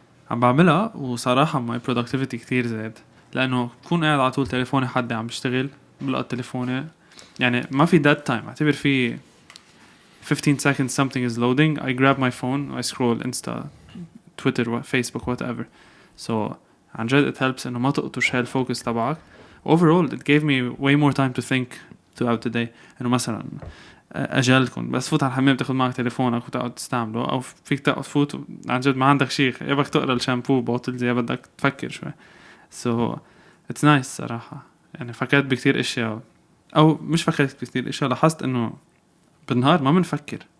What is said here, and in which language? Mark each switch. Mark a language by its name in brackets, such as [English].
[Arabic] عم بعملها وصراحة [English] my productivity [Arabic] كتير زاد لأنه بكون قاعد على طول تليفوني حد عم يشتغل بلقط تليفوني يعني ما في [English] dead time [Arabic] اعتبر في [English] 15 seconds something is loading I grab my phone I scroll Insta Twitter Facebook whatever so [Arabic] عن جد [English] it helps [Arabic] إنه ما تقطش هالفوكس تبعك. [English] Overall it gave me way more time to think throughout the day. [Arabic] إنه مثلا أجلكم بس فوت على الحمام تاخد معك تليفونك وتقعد تستعمله أو فيك تفوت عن جد ما عندك شيء يبقى تقرأ الشامبو بوتل زي بدك تفكر شوي [English] so it's nice [Arabic] صراحة يعني فكرت بكتير أشياء أو مش فكرت بكتير أشياء لاحظت إنه بالنهار ما منفكر